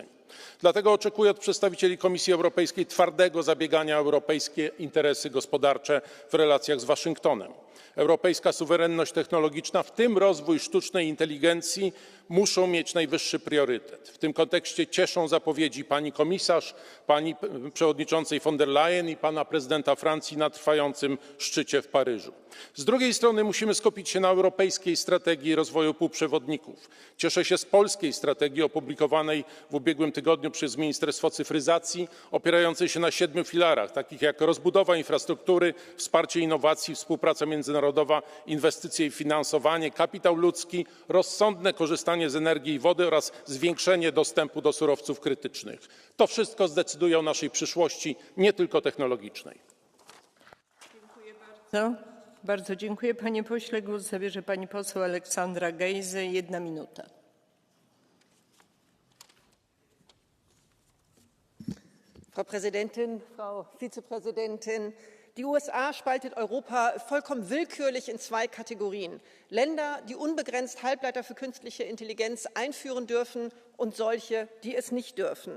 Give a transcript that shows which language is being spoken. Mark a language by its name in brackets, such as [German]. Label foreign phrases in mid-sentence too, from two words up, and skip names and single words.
[Polish] Dlatego oczekuję od przedstawicieli Komisji Europejskiej twardego zabiegania o europejskie interesy gospodarcze w relacjach z Waszyngtonem. Europejska suwerenność technologiczna, w tym rozwój sztucznej inteligencji, muszą mieć najwyższy priorytet. W tym kontekście cieszą zapowiedzi pani komisarz, pani przewodniczącej von der Leyen i pana prezydenta Francji na trwającym szczycie w Paryżu. Z drugiej strony musimy skupić się na europejskiej strategii rozwoju półprzewodników. Cieszę się z polskiej strategii opublikowanej w ubiegłym tygodniu przez Ministerstwo Cyfryzacji, opierającej się na 7 filarach, takich jak rozbudowa infrastruktury, wsparcie innowacji, współpraca międzynarodowa, inwestycje i finansowanie, kapitał ludzki, rozsądne korzystanie z energii i wody oraz zwiększenie dostępu do surowców krytycznych. To wszystko zdecyduje o naszej przyszłości, nie tylko technologicznej. Dziękuję bardzo. Bardzo dziękuję panie pośle. Głos zabierze pani poseł Aleksandra Gejze. 1 minuta. [German] Frau Präsidentin, Frau Vizepräsidentin! Die USA spaltet Europa vollkommen willkürlich in 2 Kategorien. Länder, die unbegrenzt Halbleiter für künstliche Intelligenz einführen dürfen und solche, die es nicht dürfen.